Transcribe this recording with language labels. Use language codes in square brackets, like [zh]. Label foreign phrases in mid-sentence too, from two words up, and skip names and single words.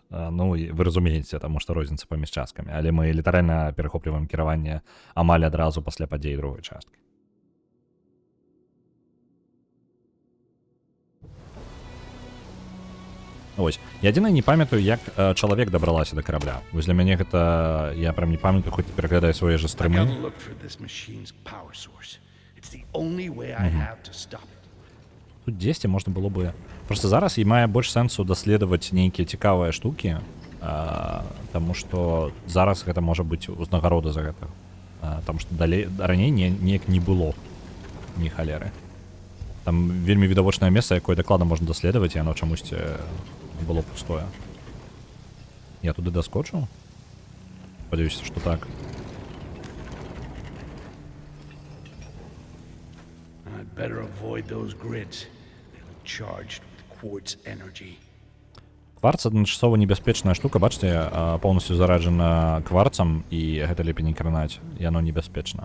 [be] Ну, і вы разумееце, таму што розніца паміж часткамі, але мы літаральна перахопліваем кіраванне амаль адразу пасля падзей другой часткі. Вось. Я адзінае не памятаю, як чалавек дабралася да карабля. Вось для мяне гэта... Я прям не памятаю, хоць пераглядаю свае ж [en] I [be] стрымы. [en] gotta look for this machine's power source. It's the only way I have to stop it. [be] Тут дзесьці можна было бы... Просто зараз і мае больш сэнсу даследаваць нейкія цікавыя штукі, таму што зараз гэта можа быць узнагарода за гэта. Таму што далей раней неяк не было ні халеры. Там вельмі відавочнае месца, якое дакладна можна даследаваць, і яно чамусьці было пустое. Я туды даскочу? Спадзяюся, што так. [en] I'd better avoid those grids. They're charged with quartz energy. [be] Кварц адначасова небяспечная штука, бачыце, поўнасцю зараджана кварцам, і гэта лепей не кранаць, яно небяспечна.